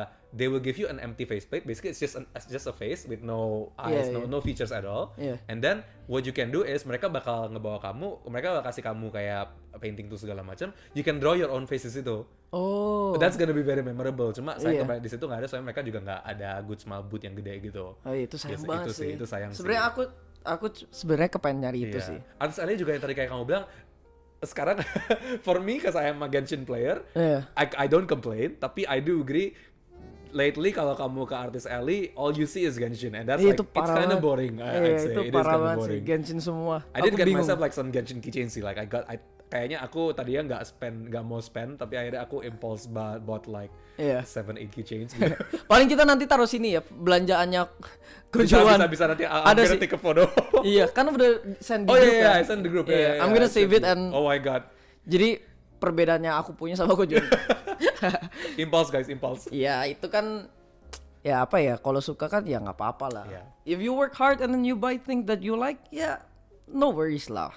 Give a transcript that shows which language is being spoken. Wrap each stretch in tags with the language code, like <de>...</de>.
<en>They will give you an empty faceplate. Basically, it's just a face with no eyes, no features at all. And then what you can do is</en> <id>mereka bakal ngebawa kamu, mereka bakal kasih kamu kayak painting tuh segala macam.</id> <en>You can draw your own faces</en> <id>itu. Oh.</id> <en>That's gonna be very memorable.</en> <id>Cuma saya kembali di situ nggak ada, soalnya mereka juga nggak ada Good Smile booth yang gede gitu. Oh, itu sayang banget sih. Itu sayang. Sebenarnya aku sebenarnya kepengen nyari itu sih. Artis Ali juga yang tadi kayak kamu bilang.</id> <en>Sekarang for me, cause I am a Genshin player, I don't complain.</en> <id>Tapi</id> <en>I do agree. Lately</en> <id>kalau kamu ke</id> <en>Artis Alley, all you see is Genshin, and that's like it's kind of boring. I'd say</en> <id>itu parah banget sih, Genshin semua.</id> <en>I did get myself like some Genshin keychain sih, like</en> <id>kayaknya aku tadinya nggak mau</id> <en>spend,</en> <id>tapi akhirnya aku</id> <en>impulse bought like 7-8 keychains. Gitu.</en> <id>Paling kita nanti taruh sini ya belanjaannya kejuan. Bisa nanti ada sih.</id> <en>Take a photo.</en> <id>Iya, kan udah send di grup.</id> <en>I send the group. I'm gonna save it and. Oh my god.</en> <id>Jadi perbedaannya aku punya sama Kojun.</id> <en>Impulse guys, impulse.</en> <id>Iya, itu kan ya apa ya, kalau suka kan ya nggak apa-apa lah.</id> <en>If you work hard and then you buy things that you like, ya no worries lah.</en>